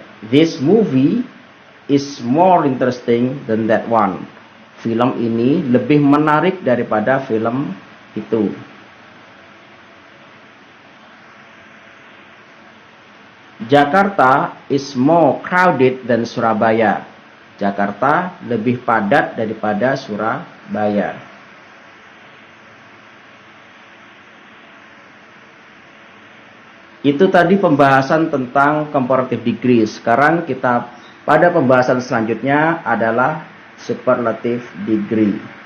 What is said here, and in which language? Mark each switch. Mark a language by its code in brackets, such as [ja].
[en] This movie is more interesting than that one. [id] Film ini lebih menarik daripada film itu. [en] Jakarta is more crowded than Surabaya. [id] Jakarta lebih padat daripada Surabaya. Itu tadi pembahasan tentang comparative degree. Sekarang kita pada pembahasan selanjutnya adalah superlative degree.